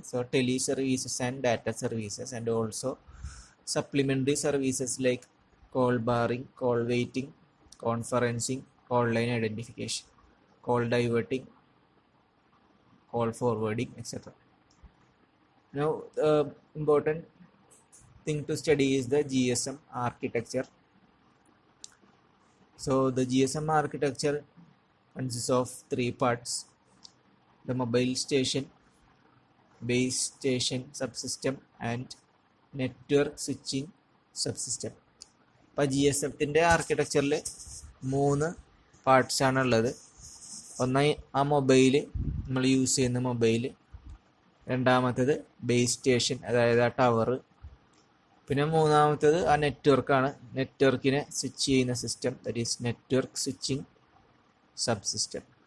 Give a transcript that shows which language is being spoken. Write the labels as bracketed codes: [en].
[en] So tele services and data services and also supplementary services like call barring, call waiting, conferencing, call line identification, call diverting, call forwarding etcetera. Now the important thing to study is the GSM architecture. So the GSM architecture consists of 3 parts: the mobile station, base station subsystem and network switching subsystem. [ml] അപ്പോൾ GSMത്തിൻ്റെ ആർക്കിടെക്ചറിൽ 3 പാർട്സാണ് ഉള്ളത്. ഒന്ന് ആ mobile, നമ്മൾ use ചെയ്യുന്ന mobile. രണ്ടാമത്തേത് base station, അതായത് ആ tower. പിന്നെ മൂന്നാമത്തേത് ആ നെറ്റ്വർക്കാണ്. നെറ്റ്വർക്കിനെ സ്വിച്ച് ചെയ്യുന്ന system, [en] That is network switching subsystem.